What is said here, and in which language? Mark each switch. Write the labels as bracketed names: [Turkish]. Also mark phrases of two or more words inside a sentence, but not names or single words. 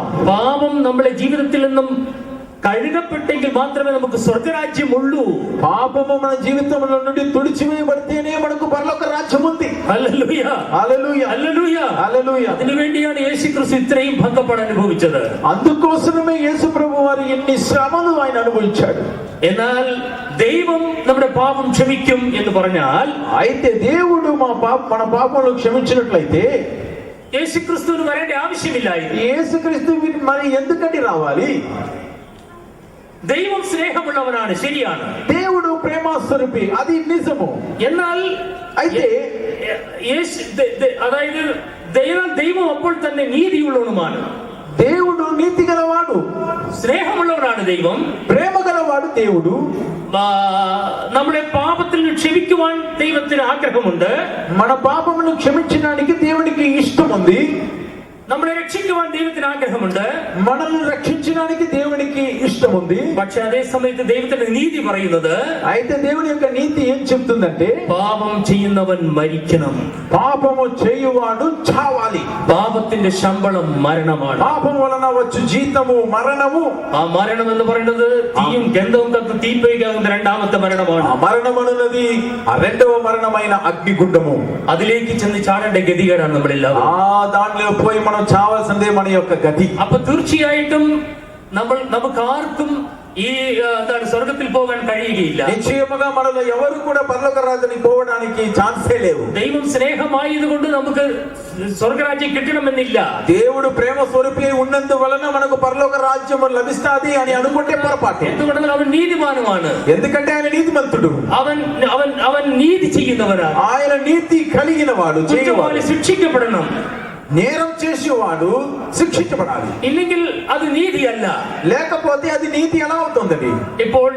[Malayalam] പാപം നമ്മുടെ ജീവിതത്തിൽ നിന്നും കഴുകപ്പെട്ടെങ്കിൽ മാത്രമേ നമുക്ക് സ്വർഗരാജ്യമുള്ളൂ. [Telugu] పాపము మన జీవితంలో నుండి తుడిచివేయబడితేనే మనకు పరలోక రాజ్యం ఉంది. [Malayalam] ഹല്ലേലൂയ. [Telugu] హల్లెలూయ. [Malayalam] ഹല്ലേലൂയ. [Telugu] హల్లెలూయ. [Malayalam] അതിനുവേണ്ടിയാണ് യേശു ക്രിസ്തു ഇത്രയും ഭംഗപ്പാട് അനുഭവിച്ചത്. [Telugu] అందుకోసమే యేసు ప్రభువారు ఎన్ని శ్రమలు ఆయన అనుభవించాడు. [Malayalam] എന്നാൽ ദൈവം നമ്മുടെ പാപം ക്ഷമിക്കും എന്ന് പറഞ്ഞാൽ, [Telugu] అయితే దేవుడు మన పాపములను క్షమించినట్లయితే [Malayalam] యేసుక్రీస్తుവിന് വരേണ്ട ആവശ്യമില്ലായിരുന്നു. [Telugu] యేసుక్రీస్తు మరి ఎందుకని రావాలి? [Malayalam] ദൈവം സ്നേഹമുള്ളവനാണ്, ശരിയാണ്. [Telugu] దేవుడు ప్రేమస్వరూపి, అది నిజము. [Malayalam] എന്നാൽ അതായത് ദൈവം അപ്പോൾ തന്നെ നീതിയുള്ളവനുമാണ്. [Telugu] దేవుడు నీతి గలవాడు, [Malayalam] സ്നേഹമുള്ളവനാണ് ദൈവം, [Telugu] ప్రేమ గలవాడు దేవుడు. [Malayalam] നമ്മുടെ പാപത്തിൽ ക്ഷമിക്കുവാൻ ദൈവത്തിന് ആഗ്രഹമുണ്ട്. [Telugu] మన పాపములను క్షమించడానికి దేవునికి ఇష్టం ఉంది. [Malayalam] നമ്മളെ രക്ഷിക്കുവാൻ ദൈവത്തിന് ആഗ്രഹമുണ്ട്. [Telugu] మనల్ని రక్షించడానికి దేవునికి ఇష్టం ఉంది. [Malayalam] പക്ഷെ അതേ സമയത്ത് ദൈവത്തിന്റെ നീതി പറയുന്നത്, [Telugu] అయితే దేవుని యొక్క నీతి ఏం చెప్తుందంటే, [Malayalam] പാപം ചെയ്യുന്നവൻ മരിക്കണം, [Telugu] పాపము చేయువాడు చావాలి. [Malayalam] പാപത്തിന്റെ ശമ്പളം മരണമാണ്. [Telugu] పాపం వలన వచ్చు జీతము మరణము. [Malayalam] ആ മരണം എന്ന് പറയുന്നത് തീയും ഗന്ധവും കത്ത് തീപ്പയിക്കാവുന്ന രണ്ടാമത്തെ മരണമാണ്. [Telugu] ఆ మరణం అన్నది రెండవ మరణమైన అగ్నిగుండము. [Malayalam] അതിലേക്ക് ചെന്ന് ചാടേണ്ട ഗതികേടാണ് നമ്മളെല്ലാവരും. [Telugu] ఆ దానిలో పోయి మనం చావాల్సిందే మన యొక్క గతి. [Malayalam] അപ്പൊ തീർച്ചയായിട്ടും നമുക്ക് ആർക്കും ഈ എന്താണ് സ്വർഗത്തിൽ പോകാൻ കഴിയുകയില്ല. [Telugu] నిశ్చయముగా మనలో ఎవరు కూడా పరలోక రాజ్యానికి పోవడానికి ఛాన్సే లేవు. [Malayalam] ദൈവം സ്നേഹമായതുകൊണ്ട് നമുക്ക് സ്വർഗരാജ്യം കിട്ടണമെന്നില്ല. [Telugu] దేవుడు ప్రేమ స్వరూపి ఉన్నందువలన మనకు పరలోక రాజ్యం లభిస్తాది అని అనుకుంటే పొరపాటు. [Malayalam] എന്തുകൊണ്ടെന്നാൽ അവൻ നീതിമാനുമാണ്. [Telugu] ఎందుకంటే ఆయన నీతిమంతుడు. [Malayalam] അവൻ നീതി ചെയ്യുന്നവരാണ്. [Telugu] ఆయన నీతి కలిగిన వాడు. [Malayalam] കുറ്റവാളി ശിക്ഷിക്കപ്പെടണം. [Telugu] నేరం చేసేవాడు శిక్షించబడాలి. [Malayalam] ഇല്ലെങ്കിൽ അത് നീതിയല്ല. [Telugu] లేకపోతే అది నీతి ఎలా అవుతుందండి? [Malayalam] ഇപ്പോൾ